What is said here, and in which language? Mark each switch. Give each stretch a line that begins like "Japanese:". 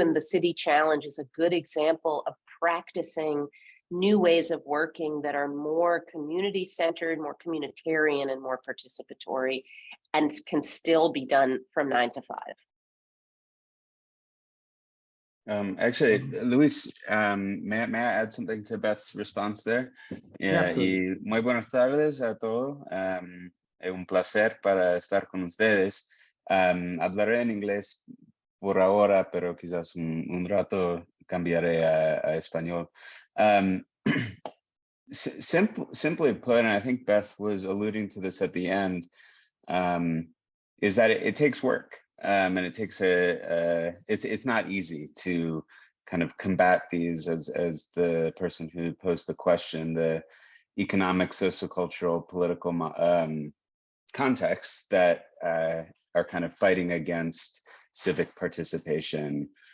English: And the City Challenge is a good example of practicing new ways of working that are more community-centered, more communitarian, and more participatory, and can still be done from 9 to 5. Actually, Luis, may I add something to Beth's response there? Yeah,
Spanish: y muy buenas tardes a todos. Es un placer para estar con ustedes. Hablaré en inglés por ahora, pero quizás un rato cambiaré a español.
English: Simply put, and I think Beth was alluding to this at the end, is that it takes work, and it takes it's not easy to kind of combat these, as the person who posed the question, the economic, sociocultural, political contexts that are kind of fighting against civic participation.